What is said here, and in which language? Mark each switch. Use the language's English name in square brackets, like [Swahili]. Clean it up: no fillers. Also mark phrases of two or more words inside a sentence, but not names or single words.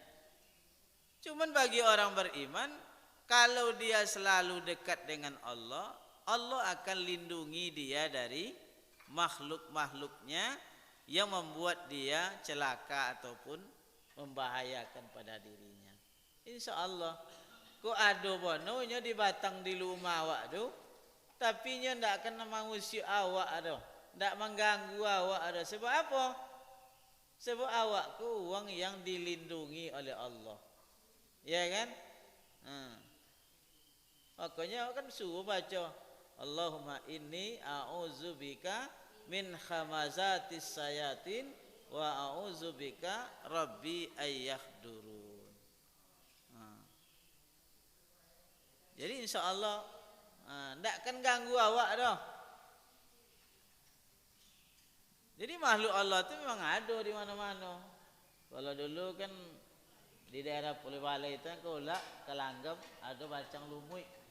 [Indonesian] Cuman bagi orang beriman, kalau dia selalu dekat dengan Allah, Allah akan lindungi dia dari makhluk-makhluknya yang membuat dia celaka ataupun membahayakan pada dirinya. [Arabic] إن شاء الله. [Minangkabau] Kok ada bononya di batang di rumah awak tu, tapi nya ndak kena mengusik awak tu, ndak mengganggu awak tu. Sebab apa? Sebab awak ku uang yang dilindungi oleh Allah. [Indonesian] Ya kan? Makanya kan suruh baca [Arabic] اللهم إني أعوذ بك من همزات الشياطين وأعوذ بك رب أن يحضرون. [Minangkabau] Jadi [Arabic] إن شاء الله [Minangkabau] ndak akan ganggu awak dah. [Indonesian] Jadi makhluk Allah itu memang ada di mana-mana. Kalau dulu kan di daerah Pulau Balai itu kan Kolak, Kelanggam ada bacang lumui.